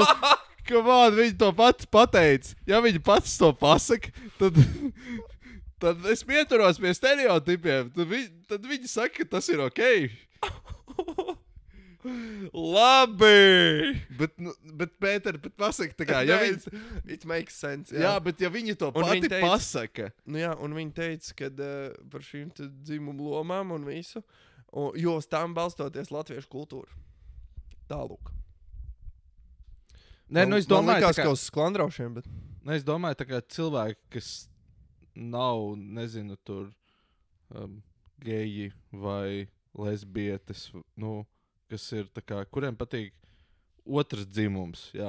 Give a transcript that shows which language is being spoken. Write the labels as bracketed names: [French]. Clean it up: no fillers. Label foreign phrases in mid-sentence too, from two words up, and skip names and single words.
[Latvian] Viņi to pats pateica. Ja viņi pats to pasaka, tad es pieturos pie stereotipiem. Tad viņi saka, ka tas ir ok. Labi! Bet Pēter, pasaka tā kā. [English] It makes sense. [Latvian] Jā, bet ja viņi to pati pasaka. Nu jā, un viņi teica, ka par šīm dzimumu lomām un visu. Jo uz tām balstoties latviešu kultūru. Tālūk. Nē, es domāju, ka uz sklandraušiem, bet... Es domāju, tā kā cilvēki, kas nav, nezinu, tur geji vai lesbietes, kas ir tā kā, kuriem patīk otrs dzimums, jā.